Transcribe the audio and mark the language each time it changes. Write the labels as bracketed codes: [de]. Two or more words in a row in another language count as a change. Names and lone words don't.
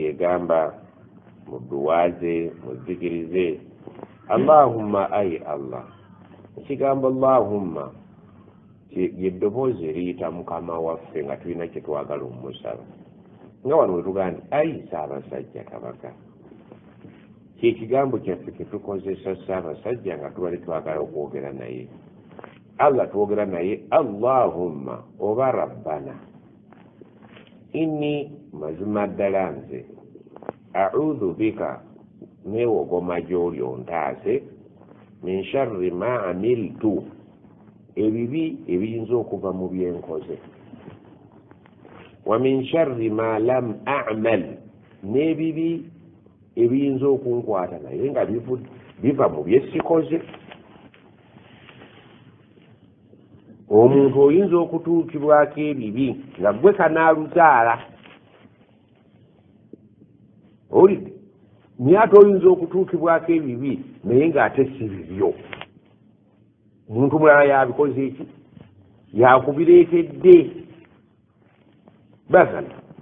[lg] egamba mu duwaaze muzikirize Allahumma ay Allah ekigambo Allahumma yeddoboozi eriyita mukama waffe nga tulina kye twagala omusaba nga wano wetugaa nti ayi Ssaabasajja Kabaka kyekigambo kyaffe kyetukozesa Ssaabasajja nga tubali twagala okwogera naye Allah twogera naye Allahumma oba Rabbana inni mazima ddala nze [ar] أعوذ بك [lg] neewogoma gy'oli ontaase [ar] من شر ما عملت [lg] ebibi ebiyinza okuva mu byenkoze [ar] ومن شر ما لم أعمل [lg] n'ebibi ebiyinza okunkwata naye nga biva mu byesikoze omuntu oyinza okutuukibwako ebibi nga gwe kanaaluzaala olidde naye ate oyinza okutuukibwako ebibi naye ng'ate si bibyo omuntu mulala yabikoze eki yakubireetedde bagana